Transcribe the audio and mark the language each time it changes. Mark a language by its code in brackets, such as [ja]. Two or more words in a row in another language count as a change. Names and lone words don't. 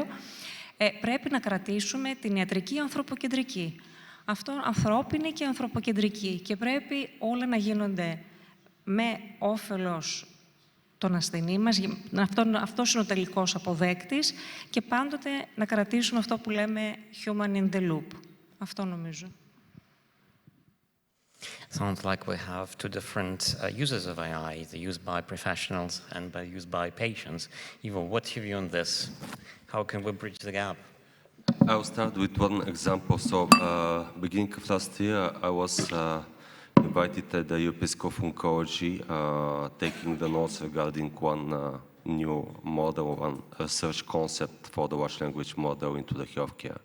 [el] Πρέπει να κρατήσουμε την ιατρική ανθρωποκεντρική. Αυτό ανθρώπινη και ανθρωποκεντρική. Και πρέπει όλα να γίνονται με όφελος τον ασθενή μας, αυτός είναι ο τελικός αποδέκτης και πάντοτε να κρατήσουμε αυτό που λέμε [en] human in the loop. [el] Αυτό νομίζω. [en] Sounds like we have two different uses of AI, the used by professionals and the used by patients. Ivo, what's your view on this? How can we bridge the gap? I'll start with one example. So, beginning of last year, I was invited at the European School of Oncology, taking the notes regarding one new model, one research concept for the large language model into the healthcare.